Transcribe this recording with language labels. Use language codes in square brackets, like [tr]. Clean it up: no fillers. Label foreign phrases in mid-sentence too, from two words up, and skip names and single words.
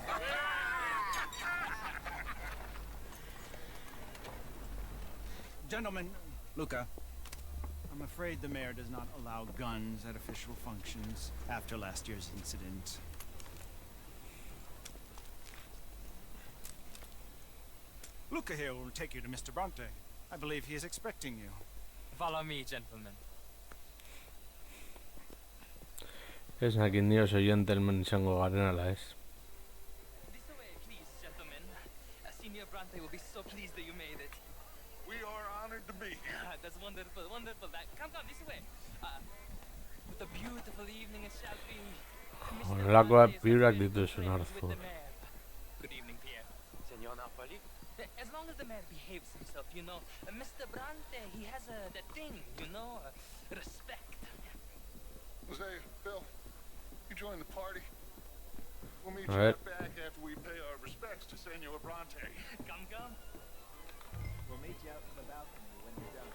[en] Gentlemen, Luca, I'm afraid the mayor does not allow guns at official functions after last year's incident. Luca here will take you to Mr. Bronte. I believe he is expecting you. Follow me, gentlemen. [eu] Esakin ni oso gentleman izango garen ala ez. [en] This way, please, gentlemen. Senior Bronte will be so pleased that you made it. We are honored to be here. That's wonderful, wonderful. Come, this way. What a beautiful evening it shall be. Mr. [eu] Horrelakoak [en] Bronte is [eu] piurak [en] very good [eu] dituzun [en] friends [eu] hartu. [en] with the mayor. Good evening, Pierre. Senor Napoli? As long as the mayor behaves himself, you know. Mr. Bronte, he has that thing, you know, respect. Say, Phil, you join the party. We'll meet All you right. out back after we pay our respects to Senor Bronte. Come. We'll meet you out in the balcony when you're done.